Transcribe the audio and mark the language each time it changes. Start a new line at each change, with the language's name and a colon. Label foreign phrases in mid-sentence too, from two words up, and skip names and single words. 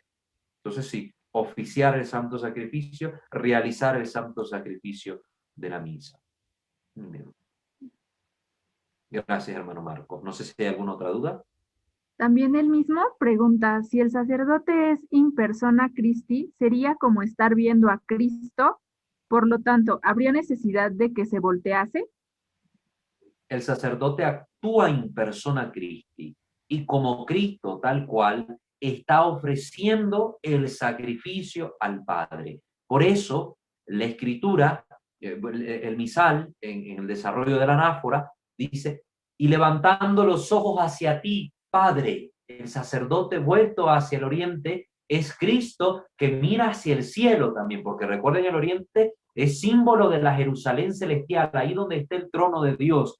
Spanish: Entonces sí, oficiar el santo sacrificio, realizar el santo sacrificio de la misa. Bien. Gracias, hermano Marcos. No sé si hay alguna otra duda. También él mismo pregunta, si el sacerdote es
Latin: in persona Christi,
Spanish: ¿sería como estar viendo a Cristo? Por lo tanto, ¿habría necesidad de que se voltease? El sacerdote actúa
Latin: in persona Christi
Spanish: y como Cristo tal cual está ofreciendo el sacrificio al Padre. Por eso la escritura, el misal en el desarrollo de la anáfora dice, y levantando los ojos hacia ti, Padre, el sacerdote vuelto hacia el oriente es Cristo que mira hacia el cielo también, porque recuerden, el oriente es símbolo de la Jerusalén celestial, ahí donde está el trono de Dios.